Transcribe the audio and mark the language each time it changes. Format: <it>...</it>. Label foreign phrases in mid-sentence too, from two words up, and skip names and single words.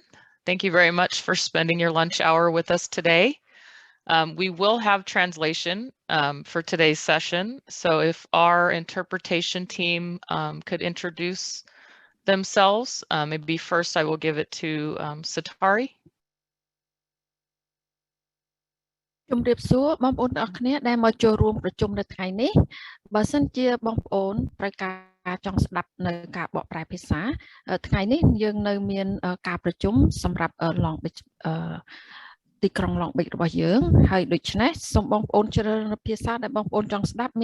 <en>Thank you very much for spending your lunch hour with us today. We will have translation for today's session. So if our interpretation team could introduce themselves, maybe first I will give it to Satari.</en> <km>ជំរាបសួរបងប្អូនទាំងអស់គ្នាដែលមកចូលរួមប្រជុំនៅថ្ងៃនេះបើសិនជាបងប្អូនត្រូវការចង់ស្ដាប់នៅការបកប្រែភាសាថ្ងៃនេះយើងនៅមាន ការប្រជុំសម្រាប់ Long Beach ទីក្រុង Long Beach របស់យើងហើយដូច្នេះសូមបងប្អូនជ្រើសរើសភាសាដែលបងប្អូនចង់ស្ដាប់</km>